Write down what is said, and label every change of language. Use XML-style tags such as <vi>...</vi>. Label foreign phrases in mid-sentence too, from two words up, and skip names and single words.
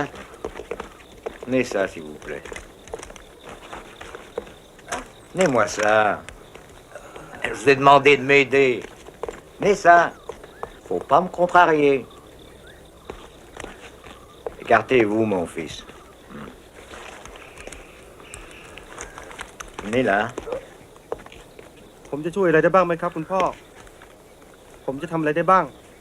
<fr>Tenez ça, s'il vous plaît. Tenez-moi ça. Je vous ai demandé de m'aider. Tenez ça. Faut pas me contrarier. Écartez-vous, mon fils. Tenez là.</fr> <th>ผมจะช่วยอะไรได้บ้างไหมครับคุณพ่อ ผมจะทำอะไรได้บ้าง</th>